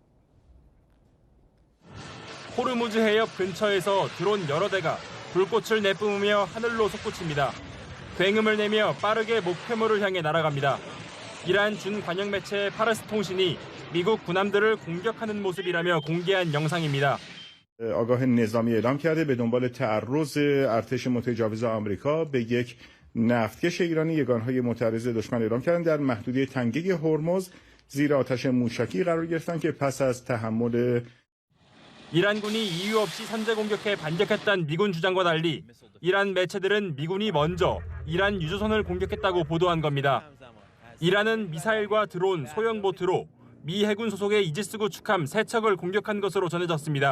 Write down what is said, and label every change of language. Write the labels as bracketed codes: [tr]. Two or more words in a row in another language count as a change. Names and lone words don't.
[ko] 호르무즈 해협 근처에서 드론 여러 대가 불꽃을 내뿜으며 하늘로 솟구칩니다. 굉음을 내며 빠르게 목표물을 향해 날아갑니다. 이란 준관영 매체 파르스 통신이 미국 군함들을 공격하는 모습이라며 공개한 영상입니다. [fa] آگاه نظامی اعلام کرده به دنبال تعرض ارتش متجاوز آمریکا به یک نفتکش ایرانی یگانهای معترض دشمن اعلام کردن در محدوده تنگه هرمز زیر آتش موشکی قرار گرفتن که پس از تحمل [ko] 이란군이 이유 없이 선제 공격해 반격했다는 미군 주장과 달리 이란 매체들은 미군이 먼저 이란 유조선을 공격했다고 보도한 겁니다. 이란은 미사일과 드론, 소형 보트로 미 해군 소속의 이지스 구축함 3척을 공격한 것으로 전해졌습니다.